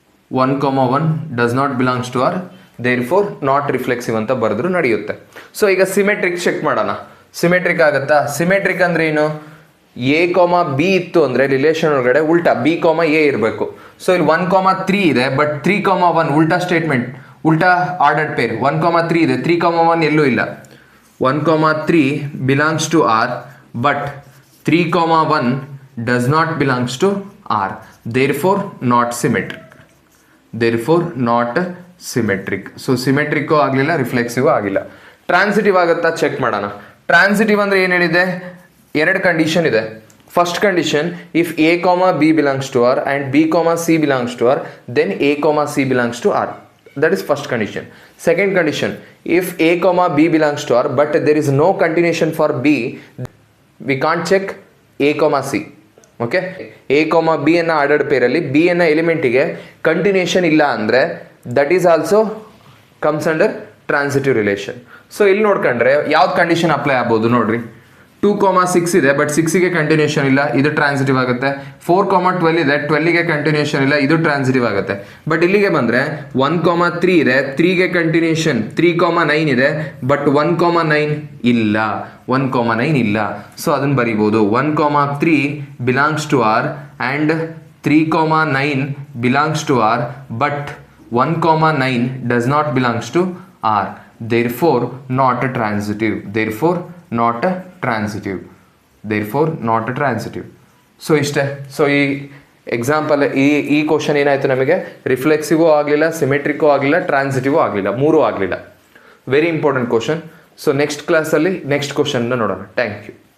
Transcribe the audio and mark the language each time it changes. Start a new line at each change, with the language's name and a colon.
English: 1, 1 does not belongs to R, therefore not reflexive
Kannada: ಅಂತ ಬರೆದ್ರು ನಡೆಯುತ್ತೆ. ಸೊ ಈಗ ಸಿಮೆಟ್ರಿಕ್ ಚೆಕ್ ಮಾಡೋಣ. ಸಿಮೆಟ್ರಿಕ್ ಆಗುತ್ತಾ? ಸಿಮೆಟ್ರಿಕ್ ಅಂದರೆ ಏನು, ಎ, ಬಿ ಇತ್ತು ಅಂದರೆ ರಿಲೇಷನ್ ಒಳಗಡೆ ಉಲ್ಟಾ ಬಿ, ಎ ಇರಬೇಕು. ಸೊ ಇಲ್ಲಿ 1, 3 ಇದೆ, ಬಟ್ 3, 1 ಉಲ್ಟಾ ಸ್ಟೇಟ್ಮೆಂಟ್, ಉಲ್ಟಾ ಆರ್ಡರ್ಡ್ ಪೇರ್. 1, 3 ಇದೆ, 3, 1 ಎಲ್ಲೂ ಇಲ್ಲ.
English: 1, 3 belongs to R, but 3, 1 does not belongs to R, therefore not symmetric. Therefore not symmetric.
Kannada: So ಸಿಮೆಟ್ರಿಕ್ಕು ಆಗಲಿಲ್ಲ, ರಿಫ್ಲೆಕ್ಸಿವ್ ಆಗಿಲ್ಲ. ಟ್ರಾನ್ಸಿಟಿವ್ ಆಗುತ್ತಾ ಚೆಕ್ ಮಾಡೋಣ. ಟ್ರಾನ್ಸಿಟಿವ್ ಅಂದರೆ ಏನು ಹೇಳಿದೆ, ಎರಡು ಕಂಡೀಷನ್ ಇದೆ.
English: First condition, if a comma b belongs to R and b comma c belongs to R, then a comma c belongs to R. That is first condition. Second condition, if a comma b belongs to R but there is no continuation for b, we can't check a comma c.
Kannada: Okay, a comma b ಅನ್ನ ordered ಪೇರಲ್ಲಿ b ಅನ್ನ ಎಲಿಮೆಂಟಿಗೆ continuation ಇಲ್ಲ ಅಂದರೆ
English: That is also comes under transitive relation.
Kannada: So ಇಲ್ಲಿ ನೋಡ್ಕೊಂಡ್ರೆ ಯಾವ್ದು condition apply ಆಗ್ಬೋದು ನೋಡ್ರಿ. 2,6 ಇದೆ ಬಟ್ 6ಗೆ ಕಂಟಿನ್ಯೂಷನ್ ಇಲ್ಲ, ಇದು ಟ್ರಾನ್ಸಿಟಿವ್ ಆಗುತ್ತೆ. 4,12 ಇದೆ, 12ಗೆ ಕಂಟಿನ್ಯೂಷನ್ ಇಲ್ಲ, ಇದು ಟ್ರಾನ್ಸಿಟಿವ್ ಆಗುತ್ತೆ. ಬಟ್ ಇಲ್ಲಿಗೆ ಬಂದರೆ 1,3 ಇದೆ, 3ಗೆ ಕಂಟಿನ್ಯೂಷನ್, 3,9 ಇದೆ ಬಟ್ 1,9 ಇಲ್ಲ, 1,9 ಇಲ್ಲ. ಸೊ ಅದನ್ನು ಬರಿಬೋದು.
English: 1,3 belongs to R and 3,9 belongs to R but 1,9 does not belongs to R. therefore not a transitive. therefore not a transitive. therefore not a transitive.
Kannada: So ಇಷ್ಟೇ. ಸೊ ಈ ಎಕ್ಸಾಂಪಲ್ ಈ question ಏನಾಯಿತು, ನಮಗೆ ರಿಫ್ಲೆಕ್ಸಿವೂ ಆಗಲಿಲ್ಲ, ಸಿಮೆಟ್ರಿಕ್ಕೂ ಆಗಲಿಲ್ಲ, ಟ್ರಾನ್ಸಿಟಿವೂ ಆಗಲಿಲ್ಲ, ಮೂರೂ ಆಗಲಿಲ್ಲ.
English: Very important question.
Kannada: So next ಕ್ಲಾಸಲ್ಲಿ ನೆಕ್ಸ್ಟ್ ಕ್ವಶನ್ನ ನೋಡೋಣ.
English: Thank you.